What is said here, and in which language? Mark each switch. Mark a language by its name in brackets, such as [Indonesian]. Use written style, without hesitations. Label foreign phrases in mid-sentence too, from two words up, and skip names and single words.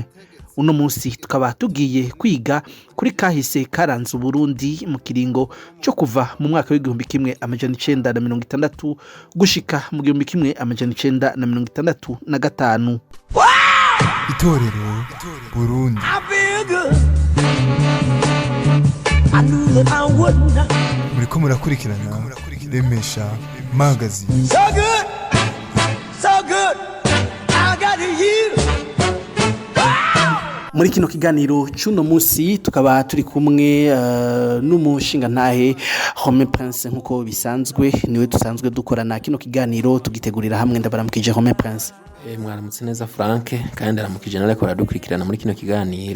[Rundi] Uno munsi tukaba tugiye kwiga kuri kahise karanze Burundi mu kiringo cyo kuva mu mwaka w'1960 gushika mu 1965. Itorero Burundi. Muriko murakurikirana Remesha Magazine. [English] So good, I got you. [Rundi] Muri kino kiganiro cy'uno munsi tukaba turi kumwe n'umushinga ntahe Home Prince nkuko bisanzwe niwe dusanzwe dukorana kino kiganiro tugitegurira hamwe. Ndabaramukije Home Prince. Mwaramutse neza Frank, kandi ndaramukije narakora dukurikirana muri kino kiganiro.